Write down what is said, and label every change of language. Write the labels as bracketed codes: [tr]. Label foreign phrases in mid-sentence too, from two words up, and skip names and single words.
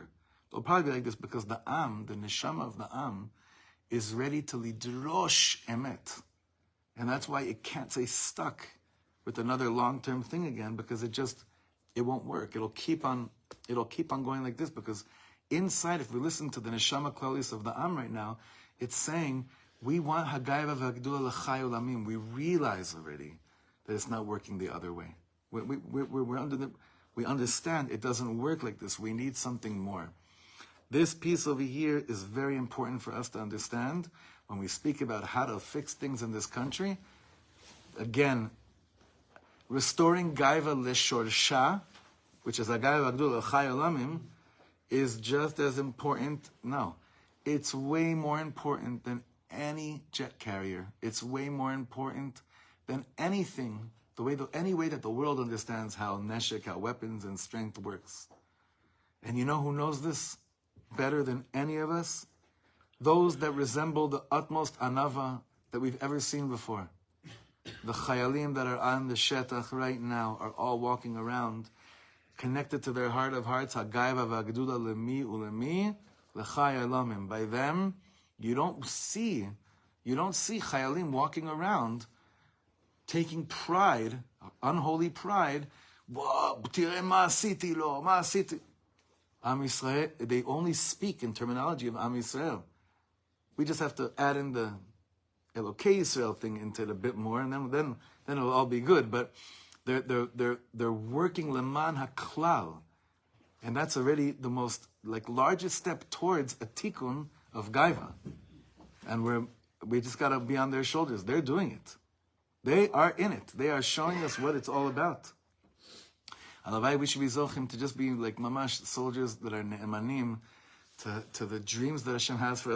[en] It'll probably be like this because the neshama of the Am, is ready to [he] לדרוש אמת. [en] And that's why it can't stay stuck with another long-term thing again, because it won't work. It'll keep on going like this, because inside, if we listen to the [he] נשמה כללית [en] of the Am right now, it's saying, we want [he] הגאווה והגדולה לחי עולמים. [en] We realize already that it's not working the other way. We understand it doesn't work like this. We need something more. This piece over here is very important for us to understand when we speak about how to fix things in this country. Again, restoring [he] גאווה לשורשה, [en] which is [he] הגאווה והגדולה לחי עולמים, [en] is just as important. No, it's way more important than any jet carrier. It's way more important than anything, any way that the world understands how neshek, how weapons and strength works. And you know who knows this better than any of us? Those that resemble the utmost anava that we've ever seen before. The chayalim that are on the shetach right now are all walking around, connected to their heart of hearts, [he] הגאווה והגדולה למי ולמי לחי עולמים. [en] By them, you don't see chayalim walking around taking pride, unholy pride. [he] עם ישראל, [en] they only speak in terminology of [he] עם ישראל. [en] We just have to add in the [he] אלוקי ישראל [en] thing into it a bit more, and then it'll all be good. But they're working [he] למען הכלל, [en] and that's already the most largest step towards a tikkun of Gaiva. And we just got to be on their shoulders. They're doing it. They are in it. They are showing us what it's all about. Alavai, we should be zochim to just be like mamash soldiers that are ne'emanim to the dreams that Hashem has for us.